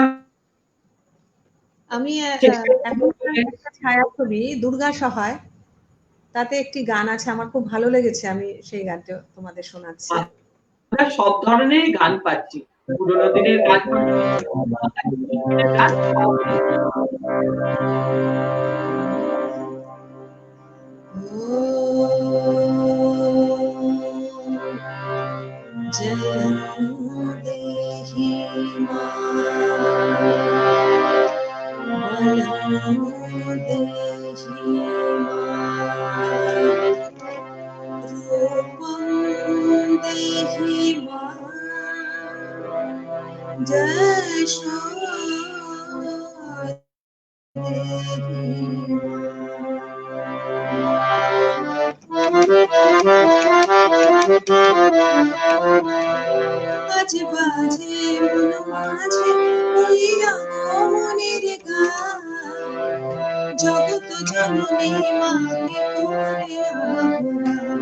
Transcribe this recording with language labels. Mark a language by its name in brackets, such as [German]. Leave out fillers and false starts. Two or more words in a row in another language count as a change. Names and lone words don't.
[Bangla] আমি ছায়াছবি দুর্গা সহায় তাতে একটি গান আছে আমার খুব ভালো লেগেছে, আমি সেই গানটা তোমাদের শোনাচ্ছি। আমরা সব ধরনেরই গান পাচ্ছি, পুরোনো দিনের গান গান [Sanskrit] देहि रूपं देहि जशो [Bangla] আজ বাজে মন মাঝে হইয়া মনের গান, জগৎ জননী মাকে করে আহ্বান।